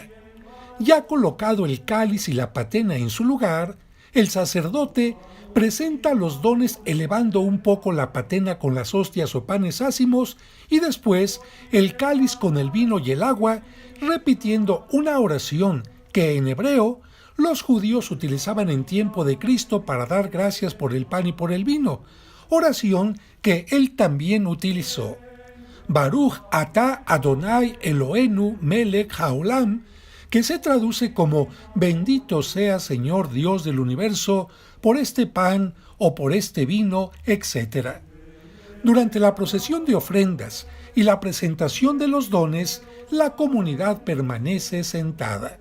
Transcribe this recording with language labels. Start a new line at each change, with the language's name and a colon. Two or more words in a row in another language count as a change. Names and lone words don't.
Spanish: Ya colocado el cáliz y la patena en su lugar, el sacerdote presenta los dones elevando un poco la patena con las hostias o panes ácimos y después el cáliz con el vino y el agua, repitiendo una oración que en hebreo los judíos utilizaban en tiempo de Cristo para dar gracias por el pan y por el vino, oración que él también utilizó.
Hebrew: ברוך אתה אדוני אלוהינו מלך העולם,
Spanish: que se traduce como bendito sea Señor Dios del universo por este pan o por este vino, etc. Durante la procesión de ofrendas y la presentación de los dones, la comunidad permanece sentada.